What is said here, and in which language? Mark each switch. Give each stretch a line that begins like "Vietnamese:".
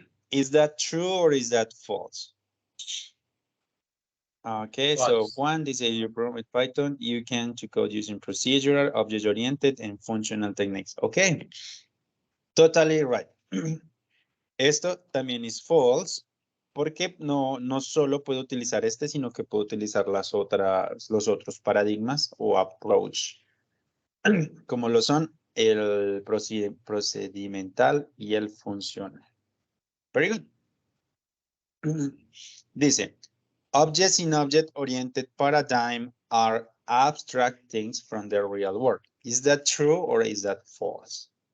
English: Is that true or is that false? Okay, False. so one, this is you program with Python, you can to code using procedural, object-oriented, and functional techniques. Okay, totally right.
Spanish: Esto también es false, porque no solo puedo utilizar este, sino que puedo utilizar los otros paradigmas o approach, como lo son el procedimental y el funcional.
English: Very good.
Spanish: Dice,
English: objects in object-oriented paradigm are abstract things from the real world. Is that true or is that false?